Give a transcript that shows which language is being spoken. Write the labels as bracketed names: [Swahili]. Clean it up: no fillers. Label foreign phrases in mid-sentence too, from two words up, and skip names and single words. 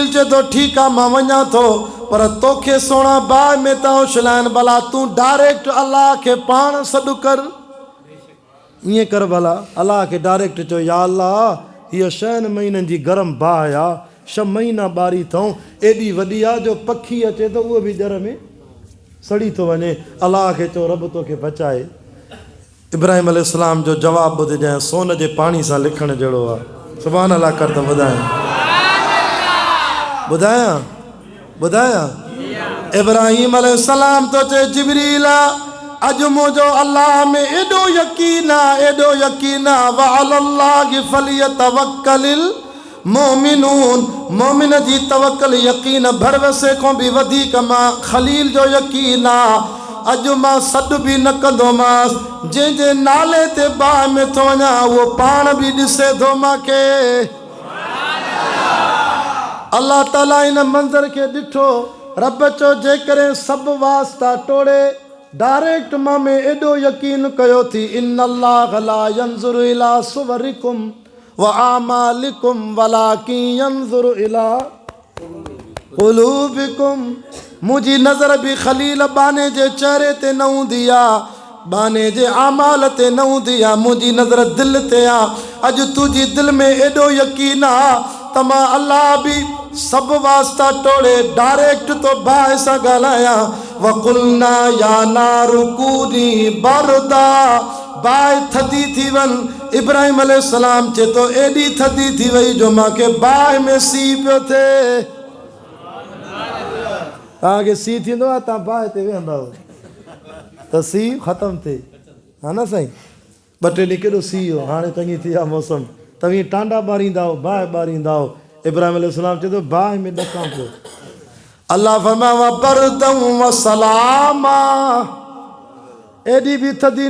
[Sindhi] चए थो ठीकु आहे मां वञा थो पर तोखे सोणा बाहि में था उछलाइनि भला तूं डायरेक्ट अल्लाह खे पाण सॾु कर ईअं कर भला अल्लाह खे डायरेक्ट चओ या अल्लाह हीअ 6 महीननि जी गरम बाहि आहे 6 महीना ॿारी अथऊं एॾी वॾी आहे जो पखी अचे थो उहो बि ॼर में सड़ी थो वञे अल्लाह खे चओ रब तोखे बचाए इब्राहिम अलैहिस्सलाम जो जवाबु ॿुधिजांइ सोन जे पाणी सां लिखण जहिड़ो आहे [Arabic] سبحان الله [Sindhi] कर त ॿुधायां इब्राहिम अलैहिस्सलाम तो चए जिब्रील अॼु मुंहिंजो अल्लाह में एॾो यकीन आहे [Arabic] وعلى الله فليتوكل المؤمنون [Sindhi] मोमिन जी तवक्कल यकीन भरवसे खां बि वधीक मां खलील जो यकीन आहे अॼु मां सॾु बि न कंदोमांसि जंहिंजे नाले ते बाहि में थो वञा उहो पाण बि ॾिसे थो मूंखे अल्लाह ताला इन मंज़र खे ॾिठो रब चो जेकॾहिं सभु वास्ता टोड़े डायरेक्ट मां में एॾो यकीन कयो थी [Arabic] إن الله لا ينظر إلى صوركم وأعمالكم ولكن ينظر إلى قلوبكم [Sindhi] मुंहिंजी नज़र बि खलील बाने जे चेहरे ते न हूंदी आहे बाने जे आमाल ते न हूंदी आहे मुंहिंजी नज़र दिलि ते आहे अॼु तुंहिंजी दिलि में एॾो यकीन आहे त मां अल्लाह बि सभु वास्ता टोड़े डायरेक्ट तो बाहि सां ॻाल्हायां [Arabic] قلنا يا نار كوني بردا [Sindhi] बाहि थधी थी वञ इब्राहिम अलैहिस्सलाम चए थो एॾी थधी थी वई जो मूंखे बाहि में सीउ पियो थिए तव्हांखे सीउ थींदो आहे तव्हां बाहि ते वेहंदव त सीउ ख़तमु थिए हा न साईं 2 टे ॾींहं केॾो सीउ हो हाणे चङी थी आहे मौसम तव्हीं टांडा ॿारींदा हो बाहि ॿारींदा हो इब्राहिम अलैहिस्सलाम चए थो बाहि में ॾकां पियो अल्लाह फरमाया [Arabic] بردا وسلاما [Sindhi] एॾी बि थधी